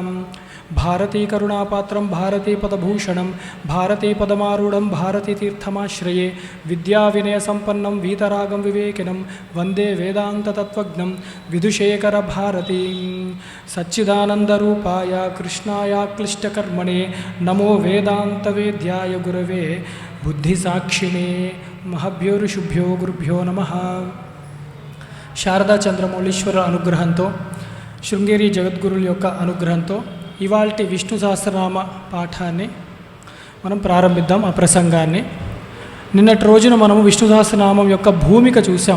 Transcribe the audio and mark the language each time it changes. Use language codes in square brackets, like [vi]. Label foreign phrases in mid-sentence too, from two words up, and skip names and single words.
[sa] भारतीकरुणापात्रं भारतीपदभूषणं भारतीपदमारूढं भारतीतीर्थमाश्रये विद्याविनयसम्पन्नं वीतरागं विवेकिनं वन्दे वेदान्ततत्त्वज्ञं विधुशेखरभारतीं। सच्चिदानन्दरूपाय कृष्णाय क्लिष्टकर्मणे नमो वेदान्तवेद्याय गुरवे बुद्धिसाक्षिणे महभ्योरुषुभ्यो गुरुभ्यो नमः। [te] శారదా చంద్రమౌళీశ్వర అనుగ్రహంతో శృంగేరి జగద్గురుల యొక్క అనుగ్రహంతో ఇవాల్టి విష్ణు సహస్రనామ పాఠాన్ని మనం ప్రారంభిద్దాం. ఆ ప్రసంగాన్ని నిన్నటి రోజున మనము విష్ణు సహస్రనామం యొక్క భూమిక చూసాం.